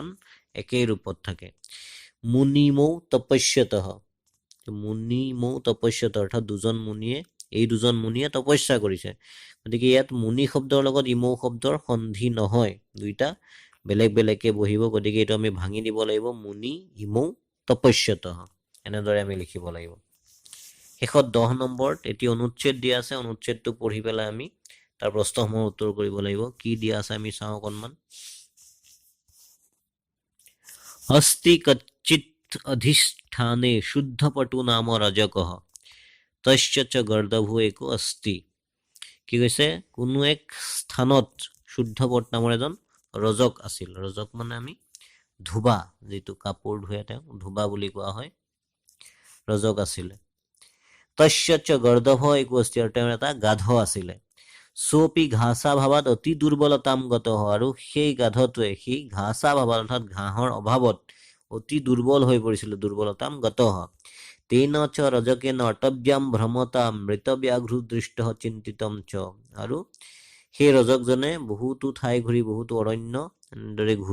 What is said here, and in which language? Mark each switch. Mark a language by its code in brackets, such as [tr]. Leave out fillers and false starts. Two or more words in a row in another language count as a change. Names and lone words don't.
[as] একেই ৰূপত থাকে [sa] মুনিমৌ তপস্যতঃ মুনিমৌ তপস্যত [as] অৰ্থাৎ এই দুজন মুনিয়ে তপস্যা কৰিছে গতিকে ইয়াত মুনি শব্দৰ লগত ইমৌ শব্দৰ সন্ধি নহয় দুইটা বেলেগ বেলেগকে বহিব গতিকে এইটো আমি ভাঙি দিব লাগিব [sa] মুনি ইমৌ তপস্যতঃ [as] এনেদৰে আমি লিখিব লাগিব শেষত 10 নম্বৰত এটি অনুচ্ছেদ দিয়া আছে অনুচ্ছেদটো পঢ়ি পেলাই আমি তাৰ প্ৰশ্নসমূহৰ উত্তৰ কৰিব লাগিব কি দিয়া আছে আমি চাওঁ অকণমান [sa] अस्ति कच्चित् अधिष्ठाने शुद्धपटु नाम रजकः तस्य च गर्दभो एको अस्ति [as] কি কৈছে কোনো এক স্থানত শুদ্ধপট নামৰ এজন ৰজক আছিল ৰজক মানে আমি ধুবা যেটো কাপোৰ ধুৱে তেওঁ ধুবা বুলি কোৱা হয় ৰজক আছিল তস্য চ [sa] গৰ্দভ एको अस्ति [as] আৰু তেওঁৰ এটা গাধ আছিল [sa] সোপি ঘাসা ভাবাত অতি দুৰ্বলতাম গত [as] আৰু সেই গাধটোৱে সেই [sa] ঘাসা ভাবাত [as] অৰ্থাৎ ঘাঁহৰ অভাৱত অতি দুৰ্বল হৈ পৰিছিল [sa] দুৰ্বলতাম গত তেন চ ৰজকেন অটব্যাম ভ্ৰমতা মৃত ব্যাঘ্ৰ দৃষ্ট চিন্তিতম চ [as] আৰু সেই ৰজকজনে বহুতো ঠাই ঘূৰি বহুতো অৰণ্য দৰে